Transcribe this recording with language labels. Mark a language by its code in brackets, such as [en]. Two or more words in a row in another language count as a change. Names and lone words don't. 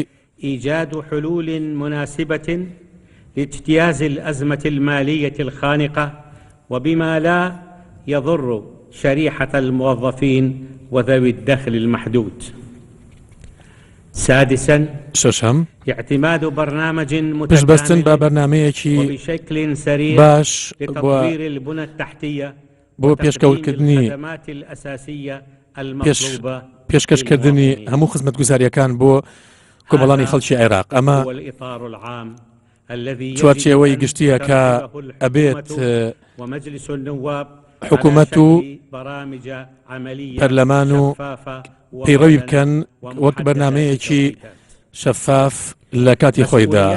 [ar] إيجاد حلول مناسبة لاجتياز الأزمة المالية الخانقة وبما لا يضر شريحة الموظفين وذوي الدخل المحدود. سادسا [ckb] ششم [ar] اعتماد برنامج متكامل وبشكل سريع [ckb] باش [ar] لتطوير البنى التحتية [ckb] بو بيشكوكردني [ar] الخدمات الأساسية المطلوبة [ckb] پێشکەشکردنی هەموو خزمەتگوزاریەکان بۆ کۆمەڵانی خەڵکی عێراق. ئەمە چوارچێوەی گشتیە کە ئەبێت حکوومەت و پەرلەمان و پەیڕەوی بکەن وەک بەرنامەیەکی شەفاف لە کاتی خۆیدا.